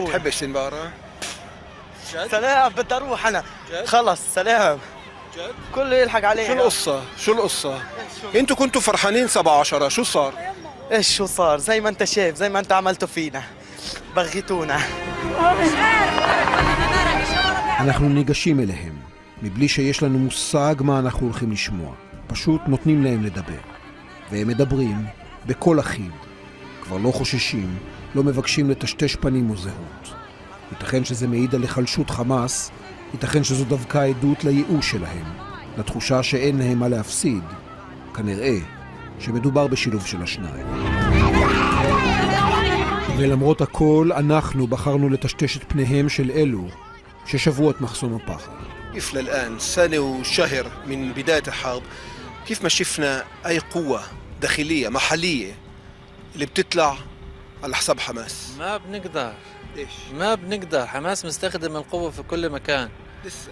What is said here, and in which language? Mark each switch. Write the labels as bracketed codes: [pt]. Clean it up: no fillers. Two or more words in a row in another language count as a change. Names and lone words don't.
[ar] بتحبش سنبار؟ سلام بدي اروح انا. خلص سلام. جد؟ كله يلحق عليه. شو القصة؟ انتوا كنتوا فرحانين 17، شو صار؟ ايش شو صار؟ زي ما انت شايف، زي ما انت عملتوا فينا. بغيتونا. [he] אנחנו ניגשים אליהם, מבלי שיש לנו מושג מה אנחנו הולכים לשמוע. פשוט נותנים להם לדבר. והם מדברים בקול אחיד. כבר לא חוששים, לא מבקשים לטשטש פנים או זהות. ייתכן שזה מעיד על החלשות חמאס, ייתכן שזו דווקא עדות לייאוש שלהם, לתחושה שאין להם מה להפסיד. כנראה שמדובר בשילוב של השניים. ולמרות הכל, אנחנו בחרנו לטשטש את פניהם של אלו ששברו את מחסום הפחד. [ar] كيف للآن سنة وشهر من بداية الحرب كيف ما شفنا أي قوة داخلية محلية اللي بتطلع على حساب حماس؟ ما بنقدر. ليش؟ ما بنقدر، حماس مستخدم القوة في كل مكان. لسه؟